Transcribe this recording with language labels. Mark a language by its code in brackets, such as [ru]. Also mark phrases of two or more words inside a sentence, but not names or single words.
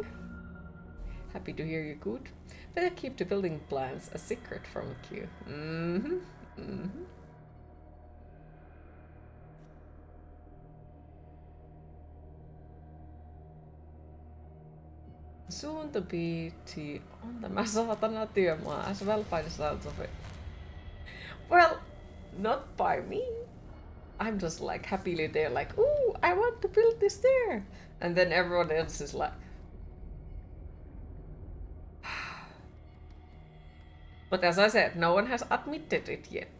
[en] Happy to hear you good. Better keep the building plans a secret from Q. Soon to be on [fi] tämä saatana työmaa [en] as well by the sounds of it. Well, not by me. I'm just like happily there, like, ooh, I want to build this there. And then everyone else is like... But as I said, no one has admitted it yet.